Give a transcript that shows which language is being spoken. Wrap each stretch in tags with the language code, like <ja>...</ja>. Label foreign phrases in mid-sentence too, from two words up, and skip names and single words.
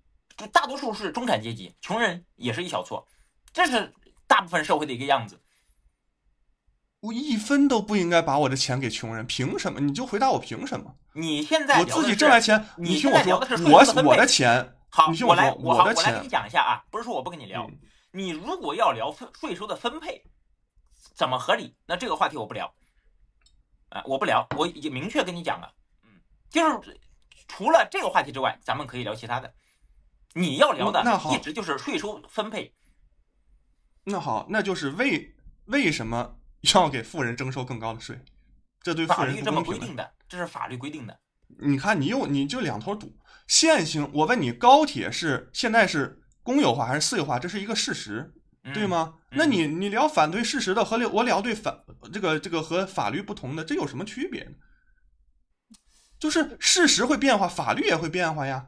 <zh>大多數是中產階級，窮人也是一小撮，這是大部分社會的一個樣子。我一分都不應該把我的錢給窮人，憑什麼？你就回答我憑什麼？你現在我自己掙來錢，你聽我說，我的錢，好，你聽我說，我的錢，我來跟你講一下啊，不是說我不跟你聊，你如果要聊稅收的分配怎麼合理，那這個話題我不聊，我不聊，我已經明確跟你講了，就是除了這個話題之外，咱們可以聊其他的。你要聊的一直就是稅收分配。那好，那就是為什麼要給富人徵收更高的稅？這對富人不公平的。法律這麼規定的，這是法律規定的。你看，你就兩頭堵。現行，我問你，高鐵現在是公有化還是私有化？這是一個事實，對嗎？那你聊反對事實的和我聊對這個和法律不同的，這有什麼區別呢？就是事實會變化，法律也會變化呀。</zh>